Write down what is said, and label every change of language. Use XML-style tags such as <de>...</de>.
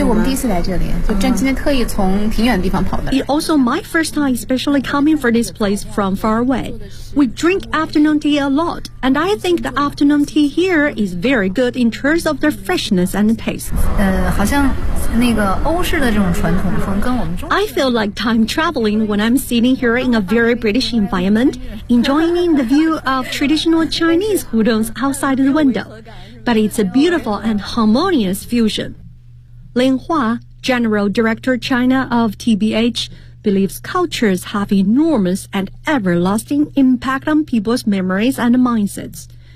<zh>对，我们第一次来这里，就真今天特意从挺远的地方跑的。</zh> <en>It's also my first time especially coming for this place from far away. We drink afternoon tea a lot, and I think the afternoon tea here is very good in terms of the freshness and taste.</en> <zh>好像那个欧式的这种传统风跟我们中</zh> <en>I feel like time traveling when I'm sitting here in a very British environment, enjoying the view of traditional Chinese hudons outside the window. But it's a beautiful and harmonious fusion. Lin Hua, General Director China of TBH, believes cultures have enormous and everlasting impact on people's memories and mindsets.</en>